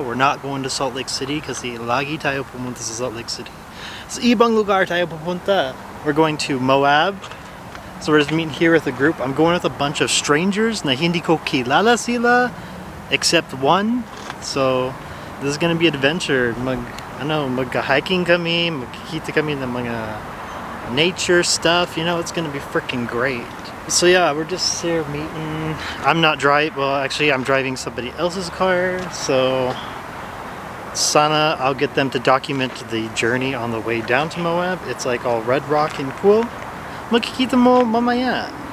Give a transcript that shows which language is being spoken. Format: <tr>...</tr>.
<en>We're not going to Salt Lake City</en> <tl>kasi lagi tayo pumunta sa Salt Lake City. Sa ibang lugar tayo pupunta.</tl> <en>We're going to Moab. So we're just meeting here with a group. I'm going with a bunch of strangers</en> <tl>na hindi ko kilala sila</tl> <en>except one. So this is gonna be adventure.</en> <tl>Mag-hiking kami, magkikita kami ng mga nature stuff.</tl> <en>You know, it's gonna be freaking great. So yeah, we're just here meeting. I'm not driving. Well, actually, I'm driving somebody else's car. So sana I'll get them to document the journey on the way down to Moab. It's like all red rock and cool.</en> <tl>Makikita mo mamaya.</tl>